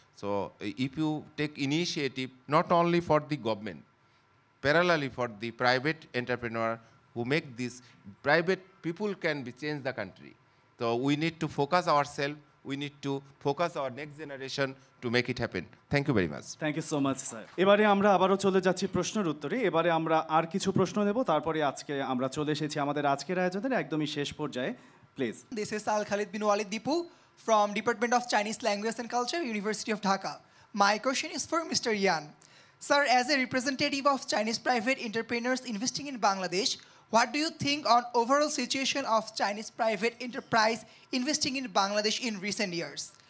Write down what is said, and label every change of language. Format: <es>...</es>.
<en>So if you take initiative, not only for the government, parallelly for the private entrepreneur who make this, private people can change the country. So we need to focus ourselves, we need to focus our next generation to make it happen. Thank you very much. Thank you so much sir.</en> <bn>এবারে আমরা আবারও চলে যাচ্ছি প্রশ্নের উত্তরে। এবারে আমরা আর কিছু প্রশ্ন নেব, তারপরে আজকে আমরা চলে এসেছি আমাদের আজকের আয়োজনের একদমই শেষ পর্যায়ে।</bn> <en>Please. This is Al Khalid bin Walid Dipu from Department of Chinese Language and Culture, University of Dhaka. My question is for Mr. Yan. Sir, as a representative of Chinese private entrepreneurs investing in Bangladesh, what do you think on overall situation of Chinese private enterprise investing in Bangladesh in recent years?</en>